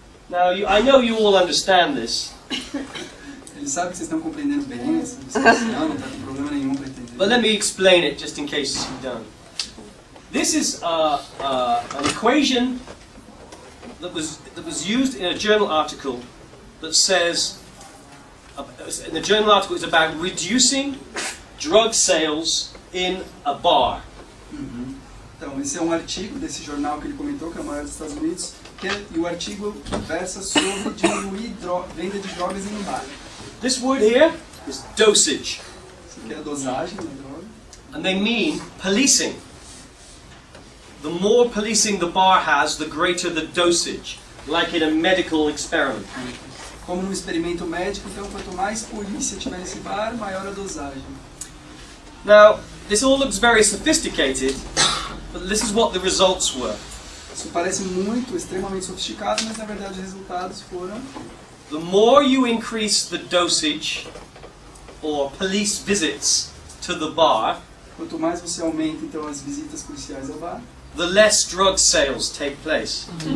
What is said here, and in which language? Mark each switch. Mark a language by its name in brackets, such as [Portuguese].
[English] Now, I know you all understand this, [Portuguese] Ele sabe que vocês estão compreendendo bem essa discussão, não está com problema nenhum para entender. [English] but let me explain it just in case you don't. This is an equation that was used in a journal article that says, in the journal article it's about reducing drug sales in a bar. [Portuguese] Então, esse é um artigo desse jornal que ele comentou, que é o maior dos Estados Unidos, e o artigo versa sobre diminuir venda de drogas em um bar. [English] This word here is dosage, [Portuguese] Isso aqui é a dosagem da droga. [English] and they mean policing. The more policing the bar has, the greater the dosage, like in a medical experiment. [Portuguese] Como num experimento médico, então, quanto mais polícia tiver nesse bar, maior a dosagem. [English] Now, this all looks very sophisticated, but this is what the results were. [Portuguese] Isso parece muito, extremamente sofisticado, mas na verdade os resultados foram: [English] The more you increase the dosage or police visits to the bar, [Portuguese] quanto mais você aumenta então as visitas policiais ao bar, [English] the less drug sales take place.